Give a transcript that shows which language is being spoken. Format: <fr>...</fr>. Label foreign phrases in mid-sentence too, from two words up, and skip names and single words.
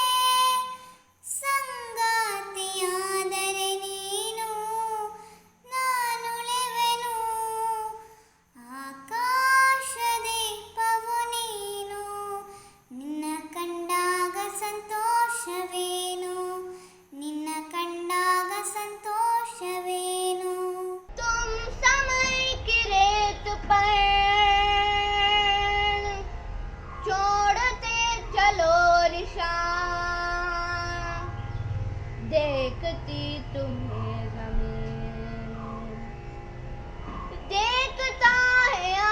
<kn>ಸಂಗಾತಿಯಾದರೆ ನೀನು ನಾನುಳಿವೆನು ಆಕಾಶ ದೀಪವು ನೀನು ನಿನ್ನ ಕಂಡಾಗ ಸಂತೋಷವೇನು ನಿನ್ನ ಕಂಡಾಗ ಸಂತೋಷವೇನು</kn> <hi>तुम समय की रेत पर छोड़ते चलो निशान देखती तुम्हें ज़मीन देखता है</hi>